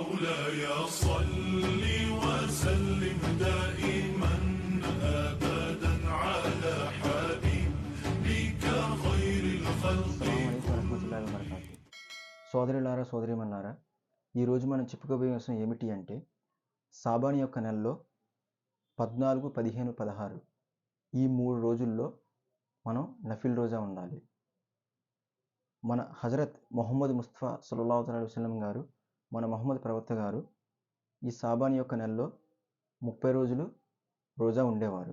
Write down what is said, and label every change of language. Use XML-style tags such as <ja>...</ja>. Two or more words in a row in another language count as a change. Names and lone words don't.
<ar>مولاي صل وسلم دائما أبدا على حبيبك خير الخلق. السلام عليكم ورحمة الله وبركاته.</ar> <te>సోదరులారా సోదరీమణులారా, ఈరోజు మనం చెప్పుకోబోయే విషయం ఏమిటి అంటే, సాబాన్ యొక్క నెలలో 14, 15, 16 ఈ 3 రోజుల్లో మనం నఫిల్ రోజా ఉండాలి. మన హజరత్ మొహమ్మద్ ముస్తఫా</te> <ar>صلى الله عليه وسلم</ar> <te>గారు, మన మొహమ్మద్ ప్రవక్త గారు ఈ సాబాన్ యొక్క నెలలో 30 రోజులు రోజా ఉండేవారు.</te>